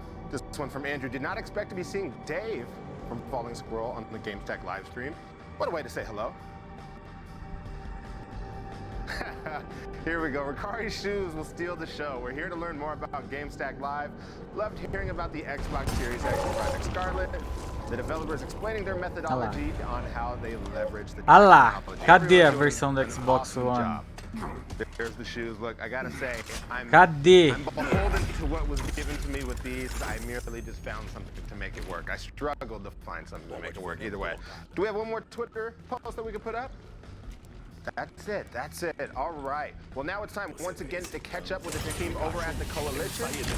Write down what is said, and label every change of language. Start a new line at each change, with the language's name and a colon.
English: This one from Andrew: did not expect to be seeing Dave from Falling Squirrel on the GameStack live stream. What a way to say hello. Here we go. Ricari's shoes will steal the show. We're here to learn more about GameStack Live. Loved hearing about the Xbox Series X and Project Scarlet. The developers explaining their methodology on how they leverage the
Portuguese: cadê a versão do Xbox One?
English: There's the shoes. Look, I gotta say, I'm
Portuguese: Cadê?
English: beholden to what was given to me with these. I merely just found something to make it work. I struggled to find something to make it work either way. Do we have one more Twitter post that we can put up? That's it. All right. Well, now it's time once again to catch up with the team over at the Coalition.